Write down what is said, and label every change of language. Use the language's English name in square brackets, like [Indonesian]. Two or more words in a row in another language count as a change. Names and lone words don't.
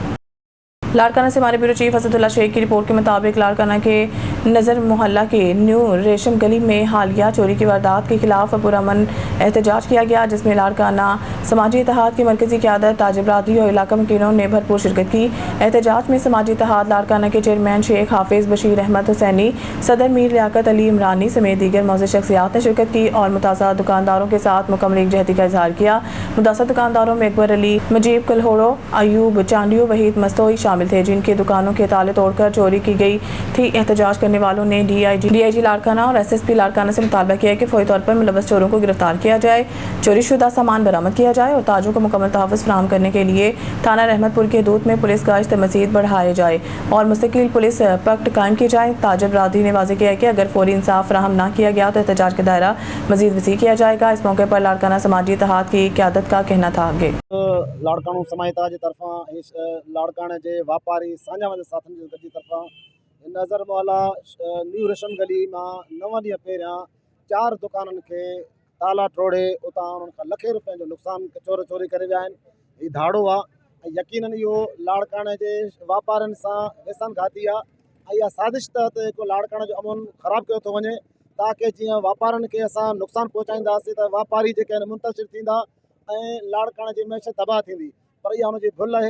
[Urdu] لاڑکانہ سے ہمارے بیورو چیف اسد اللہ شیخ کی رپورٹ کے مطابق لاڑکانہ کے نظر محلہ کے نیو ریشم گلی میں حالیہ چوری کی واردات کے خلاف پرامن احتجاج کیا گیا، جس میں لاڑکانہ سماجی اتحاد کی مرکزی قیادت، تاجر برادری اور علاقہ مکینوں نے بھرپور شرکت کی. احتجاج میں سماجی اتحاد لاڑکانہ کے چیئرمین شیخ حافظ بشیر احمد حسینی، صدر میر لیاقت علی عمرانی سمیت دیگر موجود شخصیات نے شرکت کی اور متاثرہ دکانداروں کے ساتھ مکمل یکجہتی کا اظہار کیا. متاثرہ دکانداروں میں اکبر علی، مجیب کلہوڑو، ایوب چانڈیو، وحید مستوئی شامل تھے، جن کے دکانوں کے تالے توڑ کر چوری کی گئی تھی. احتجاج کرنے والوں نے ڈی آئی جی لاڑکانہ اور ایس ایس پی لاڑکانہ سے مطالبہ کیا کہ فوری طور پر ملوث چوروں کو گرفتار کیا جائے، چوری شدہ سامان برآمد کیا جائے اور تاجوں کو مکمل تحفظ فراہم کرنے کے لیے تھانہ رحمت پور کی حدود میں پولیس گشت مزید بڑھائے جائے اور مستقل پولیس پکٹ قائم کی جائے. تاجر برادری نے واضح کیا کہ اگر فوری انصاف فراہم نہ کیا گیا تو احتجاج کا دائرہ مزید وسیع کیا جائے گا. اس موقع پر لاڑکانہ سماجی اتحاد کی قیادت کا کہنا تھا آگے [Sindhi] लाड़काणो समायता जे तरफ़ां लाड़काणे जे वापारी साझा वाले साथन जी तरफ़ां नज़र मोहल्ला न्यू रेशम गली मां 9 ॾींहं पहिरियां 4 दुकाननि खे ताला टोड़े उतां उन्हनि खां लखे रुपए जो नुक़सान चोरी करे विया आहिनि। हीउ धाड़ो आहे ऐं यकीनन इहो लाड़काणे जे वापारियुनि सां वेसन घाती आहे ऐं इहा साज़िश तहत हिकु लाड़काणे जो अमन ख़राबु कयो थो वञे, ताकी जीअं वापारियुनि खे असां नुक़सानु पहुचाईंदासीं त वापारी जेके आहिनि मुंतशिर थींदा ऐं लाड़काणे जी मैशत तबाह थींदी, पर इहा हुनजी भुल आहे।